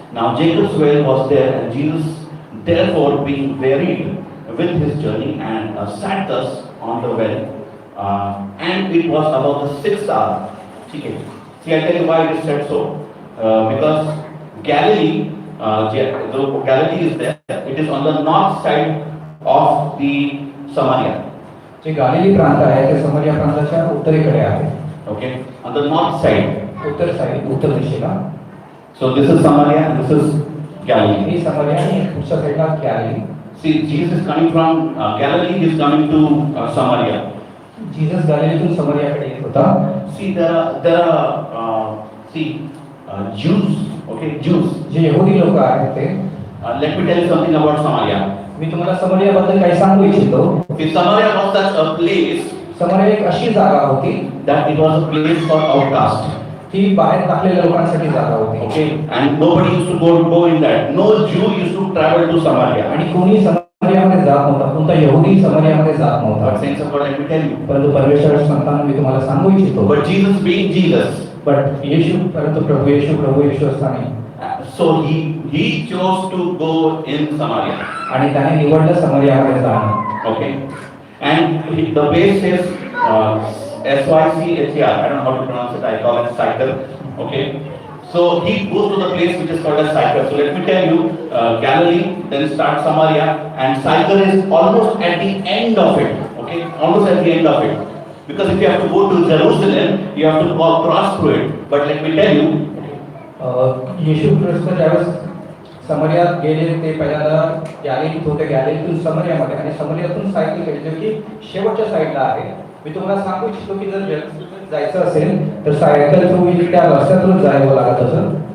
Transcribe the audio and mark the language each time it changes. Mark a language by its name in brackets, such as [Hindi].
[English] Now Jacob's well was there, and Jesus, therefore, being wearied with his journey, and sat thus on the well. And it was about the 6th hour. Okay. See, I tell you why it is said so. Because Galilee, though Galilee is there, it is on the north side of the Samaria. [Marathi] जे गालिली प्रांत आहे ते समरिया प्रांताच्या उत्तरेकडे आहे. [English] Okay, on the north side. [Marathi] उत्तर दिशेला. [English] So this is Samaria and this is Galilee. [Marathi] ही समरिया आणि पुढच्या साईडला Galilei. [English] See, Jesus is coming from Galilee. He is coming to Samaria. [Marathi] Jesus गॅलिलीतून समरियाकडे येत होता. [English] See, there are Jews. Okay, Jews. [Marathi] जे यहुदी लोक आहेत ते. [English] Let me tell you something about Samaria. [Marathi] मी तुम्हाला समरियाबद्दल काही सांगू इच्छितो. [English] See, Samaria was such a place [Marathi] समरिया एक अशी जागा होती [English] that it was a place for outcast. [Marathi] ती बाहेर टाकलेल्या लोकांसाठी जागा होती. [English] Okay, and nobody used to go in that. No Jew used to travel to Samaria. [Marathi] आणि कोणी समरियामध्ये जात नव्हता. कोणता यहुदी समरियामध्ये जात नव्हता. [English] But saints of God, let me tell you. [Marathi] परंतु परमेश्वर संतान मी तुम्हाला सांगू इच्छितो. [English] But Jesus being Jesus, [Marathi] but येशू परंतु प्रभू येशू असताना [English] so he chose to go in Samaria. [Marathi] आणि त्याने निवडलं समरियामध्ये जाणं. [English] Okay, and the base is Sychar. I don't know how to pronounce it. I call it Sychar. Okay, so he goes to the place which is called as Sychar. So let me tell you, Galilee, then starts Samaria, and Sychar is almost at the end of it. Okay, almost at the end of it. Because if you have to go to Jerusalem, you have to cross through it. But let me tell you, [Marathi] येशू ख्रिस्त ज्यावेळेस समरियात गेले ते पहिल्यांदा गॅलिलीत होते. गॅलिलीतून समरियामध्ये आणि समरियातून cycle केली जो की शेवटच्या साईडला आहे. मी तुम्हाला सांगू इच्छितो की जर जेरुसलेम जायचं असेल तर सायकल थ्रू त्या रस्त्यातून जावं लागत असं.